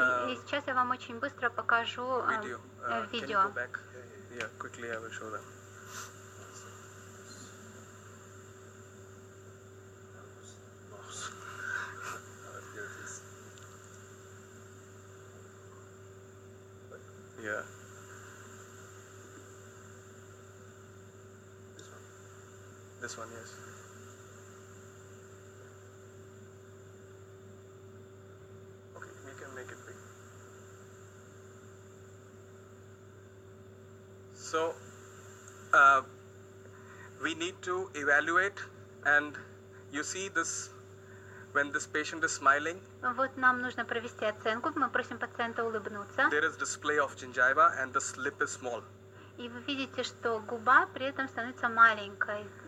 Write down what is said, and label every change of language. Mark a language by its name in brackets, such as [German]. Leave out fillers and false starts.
[Russian] И сейчас я вам очень быстро покажу [English] video. Can you [Russian] видео. [English] go back? Yeah, quickly I will show them. Yeah. This one, yes. Okay, we can make it big. So, we need to evaluate, and you see this when this patient is smiling. [Russian] Вот нам нужно провести оценку. Мы просим пациента улыбнуться. [English] There is display of gingiva and the lip is small. [Russian] И вы видите, что губа при этом становится маленькой.